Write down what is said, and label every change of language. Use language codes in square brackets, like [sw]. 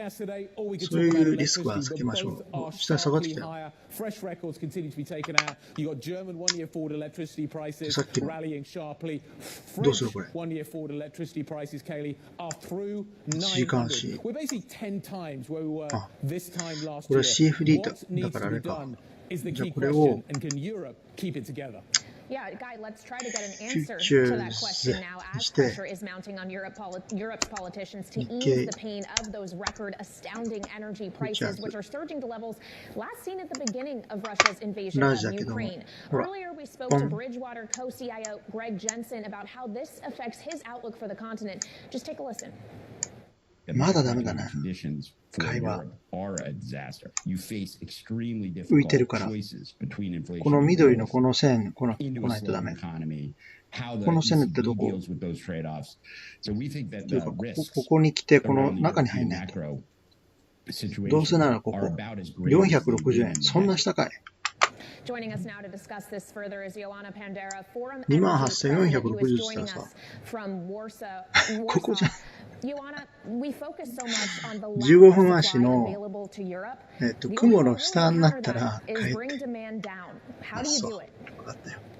[ja] そういうリスクは避けましょう。下に下がってきたよ。 [en] Fresh records continue to be taken out. You got German one-year forward electricity prices rallying sharply. French one-year forward electricity prices, Kaylee, are through 900. We're basically 10 times where we were this time last year. What needs to be done is the key question, and can Europe keep it together? Yeah, Guy, let's try to get an answer to that question now as pressure is mounting on Europe's politicians to ease the pain of those record astounding energy prices, which are surging to levels last seen at the beginning of Russia's invasion of Ukraine. Earlier, we spoke to Bridgewater co-CIO Greg Jensen about how this affects his outlook for the continent. Just take a listen. [ja] まだダメだね。会話。浮いてるから。この緑のこの線、来ないとダメ。この線ってどこ？というかここに来て、この中に入んないと。どうせならここ。460円。そんな下かい。 [en] Joining us now to discuss this further is Joanna Pandera, Forum [ja] 28,460 さ。ここじゃ。 15分足の、雲の下になったら帰って。あ、そう。分かったよ。